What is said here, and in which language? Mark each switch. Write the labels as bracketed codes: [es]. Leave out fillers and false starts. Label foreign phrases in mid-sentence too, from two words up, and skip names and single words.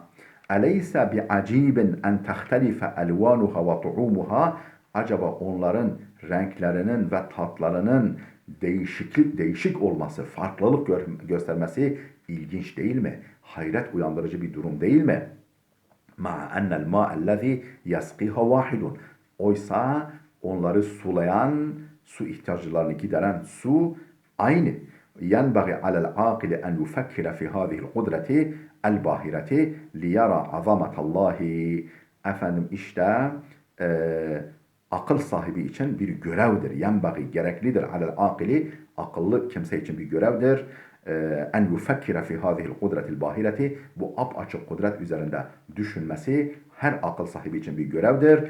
[ar] أليس بعجيب أن تختلف ألوانها وطعومها. [tr] Acaba onların renklerinin ve tatlarının değişik olması, farklılık göstermesi ilginç değil mi? Hayret uyandırıcı bir durum değil mi? [ar] مع أن الماء الذي يسقيها واحد. [tr] Oysa onları sulayan, su ihtiyaçlarını gideren su aynı. [ar] ينبغي على العاقل أن يفكر في هذه القدرة الباهرة ليرى عظمة الله. [tr] Efendim işte akıl sahibi için bir görevdir. Yenbagi gereklidir [ar] على العاقل, [tr] akıllı kimse için bir görevdir. [ar] أن يفكر في هذه القدرة الباهرة, [tr] bu apaçık kudret üzerinde düşünmesi her akıl sahibi için bir görevdir.